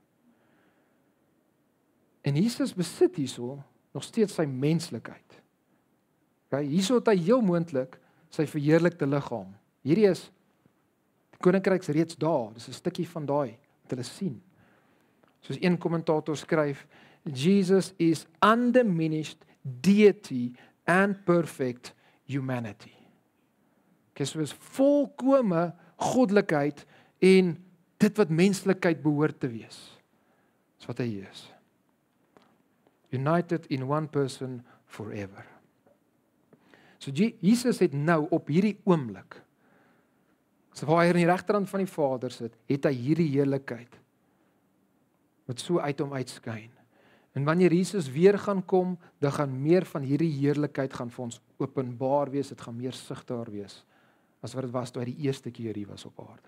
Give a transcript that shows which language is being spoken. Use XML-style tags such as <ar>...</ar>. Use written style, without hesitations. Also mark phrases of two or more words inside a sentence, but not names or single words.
<af>En Jesus besit hierso nog steeds sy menslikheid. Okay, hierso het hy heel moontlik sy verheerlikte liggaam. Hierdie is die koninkryk reeds daar. Dis 'n stukkie van daai wat hulle sien. Soos een kommentator skryf, Jesus is</af> <en>undiminished deity and perfect humanity.</en> <af>So is volkome goddelikheid en dit wat menslikheid behoort te wees. Dis wat hy is.</af> <en>United in one person forever.</en> <af>So Jesus het nou op hierdie oomblik, so waar hy aan die regterkant van die Vader sit, het hy hierdie heerlikheid wat so uit hom uitskyn. En wanneer Jesus weer gaan kom, dan gaan meer van hierdie heerlikheid gaan vir ons openbaar wees, dit gaan meer sigbaar wees as wat dit was toe hy die eerste keer hier was op aarde.</af>